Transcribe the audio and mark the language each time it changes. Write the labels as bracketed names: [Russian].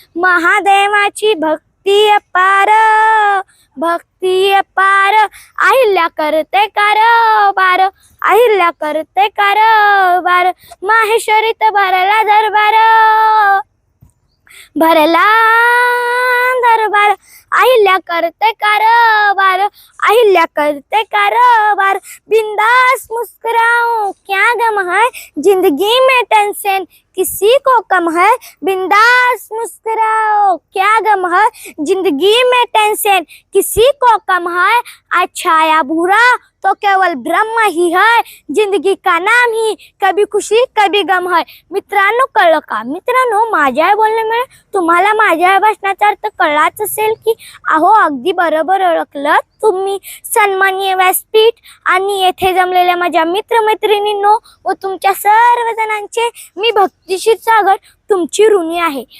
[Marathi] महादेवाची भक्ती अपार, भक्ती अपार. अहिल्या करते कारभार, अहिल्या करते कारभार. माहेश्वरीत भरला दरबार, भरला दरबार. अहिल्या करते कारभार, अहिल्या करते कारभार. [Hindi] बिंदास मुस्कुराओ क्या गम है, जिंदगी में टेंशन किसी को कम है. बिंदास मुस्कुराओ क्या गम है, जिंदगी में टेंशन किसी को कम है. अच्छा या बुरा तो केवल ब्रह्म ही है. जिंदगी का नाम ही कभी खुशी कभी गम है. [Marathi] मित्रांनो, कळलं का? मित्रांनो, माझ्या बोलण्यामुळे तुम्हाला माझ्या भाषणाचा अर्थ कळलाच असेल की. अहो, अगदी बरोबर ओळखलं तुम्ही. सन्माननीय व्यासपीठ आणि येथे जमलेल्या माझ्या मित्रमैत्रिणींनो व तुमच्या सर्वजणांचे मी भक्ती क्षीरसागर तुमची ऋणी आहे.